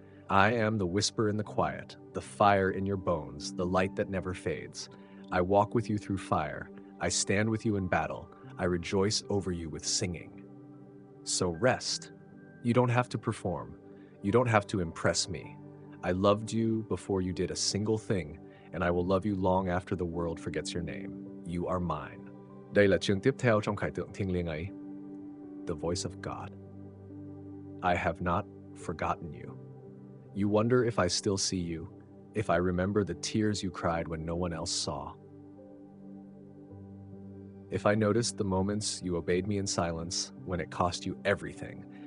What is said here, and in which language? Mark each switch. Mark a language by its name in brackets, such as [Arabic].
[English] I am the whisper in the quiet, the fire in your bones, the light that never fades. I walk with you through fire. I stand with you in battle. I rejoice over you with singing. So rest. You don't have to perform. You don't have to impress me. I loved you before you did a single thing, and I will love you long after the world forgets your name. You are mine. [Vietnamese] Đây là chương tiếp theo trong khải tượng thiêng liêng ấy. [English] The voice of God. I have not forgotten you. You wonder if I still see you, if I remember the tears you cried when no one else saw. If I noticed the moments you obeyed me in silence, when it cost you everything.